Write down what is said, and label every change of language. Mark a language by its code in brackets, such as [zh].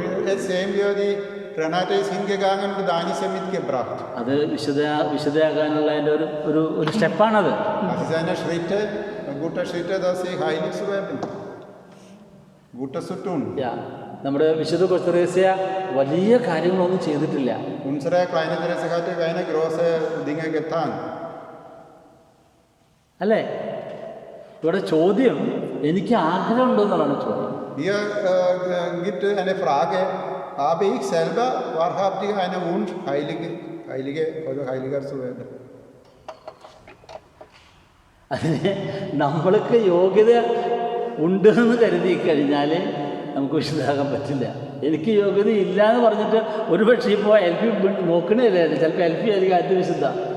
[de] Jetzt sehen wir, die Renate ist hingegangen und Danise mitgebracht. [ml] അത് വിശുദ്ധയാകാനുള്ള അതിൻ്റെ ഒരു സ്റ്റെപ്പാണത്. [de] Das ist eine gute Schritte, dass sie heilig zu werden. Gutes zu tun. [ml] നമ്മുടെ വിശുദ്ധ കൊസ്തറേസ്യ വലിയ കാര്യങ്ങളൊന്നും ചെയ്തിട്ടില്ല. [de] Unsere kleine Therese hatte keine große Dinge getan. [ml] അല്ലേ? ഇവിടെ ചോദ്യം എനിക്ക് ആഗ്രഹമുണ്ടോ എന്നുള്ളതാണ് ചോദ്യം. [de] Hier gibt eine Frage, habe ich selber wahrhaftig einen Wunsch, Heiliger zu werden? [ml] അതിന് നമ്മൾക്ക് യോഗ്യത ഉണ്ട് എന്ന് കരുതി കഴിഞ്ഞാൽ നമുക്ക് വിശുദ്ധമാകാൻ പറ്റില്ല. എനിക്ക് യോഗ്യത ഇല്ല എന്ന് പറഞ്ഞിട്ട് ഒരുപക്ഷെ ഇപ്പോൾ എൽപി നോക്കണില്ല, ചിലപ്പോൾ എൽപി ആയിരിക്കും ആദ്യം വിശുദ്ധ.